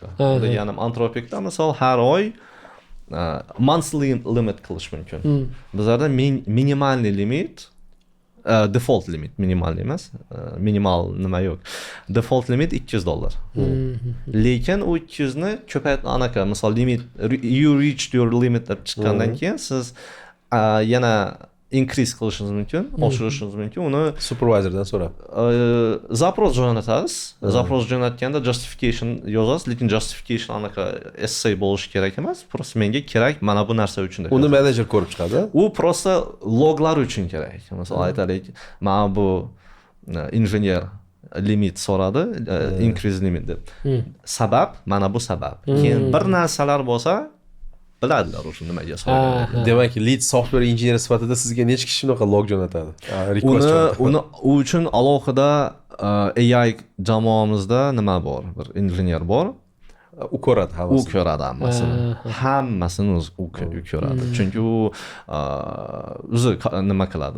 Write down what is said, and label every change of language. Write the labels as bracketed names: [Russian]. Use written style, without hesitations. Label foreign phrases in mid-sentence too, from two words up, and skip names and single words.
[Uzbek] Deganim Anthropicda misol har oy [English] monthly limit [Uzbek] qilish mumkin. Bizlarda minimalniy limit [English] default limit, [Uzbek] minimal emas, minimal nima yo'q. [English] Default limit [Uzbek] 200 dollar. Lekin u 200 ni anaqa, misol limit [English] you reached your limit [Uzbek] deb chiqqandan keyin siz yana increase qilishingiz mumkin, oshirishingiz mumkin. Uni supervisordan so'rab zaпрос jo'natasiz. Zaпрос jo'natganda justification yozasiz, lekin justification anaqa essay bo'lishi kerak emas. Просто menga kerak mana bu narsa uchun deb. Uni menejer ko'rib chiqadi. U просто loglar uchun kerak. Masalan, aytaylik, mana bu injener limit so'radi, [English] increase limit [Uzbek] deb. Sabab, mana bu sabab. Keyin bir narsalar bo'lsa biladilar o'sha nimaga so'ragan. Demak, [English] lead software engineer [Uzbek] sifatida sizga necha kishi shunaqa log jo'natadi? Uni u uchun alohida AI jamoamizda nima bor? Bir injener bor. U ko'radi hammasini. U ko'radi hammasini. Hammasini u ko'radi. Chunki u o'zi nima qiladi?